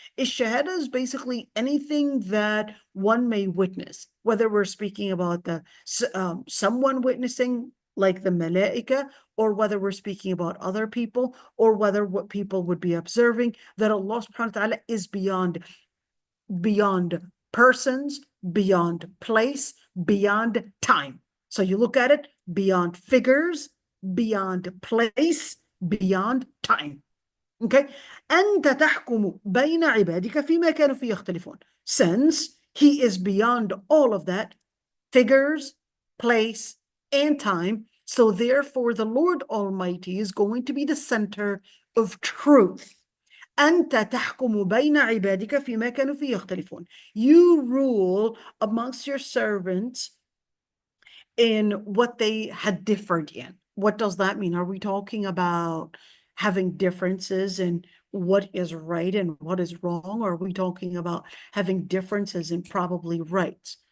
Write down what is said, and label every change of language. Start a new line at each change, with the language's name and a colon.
English: A shahada is basically anything that one may witness, whether we're speaking about someone witnessing, like the malaika, or whether we're speaking about other people, or whether what people would be observing, that Allah subhanahu wa ta'ala is beyond persons, beyond place, beyond time. So you look at it, beyond figures, beyond place, beyond time. Okay?
Arabic: أنت تحكم بين عبادك فيما كانوا فيه يختلفون.
English: Since he is beyond all of that, figures, place, and time, so therefore the Lord Almighty is going to be the center of truth.
Arabic: أنت تحكم بين عبادك فيما كانوا فيه يختلفون.
English: You rule amongst your servants in what they had differed in. What does that mean? Are we talking about having differences in what is right and what is wrong? Or are we talking about having differences in probably rights?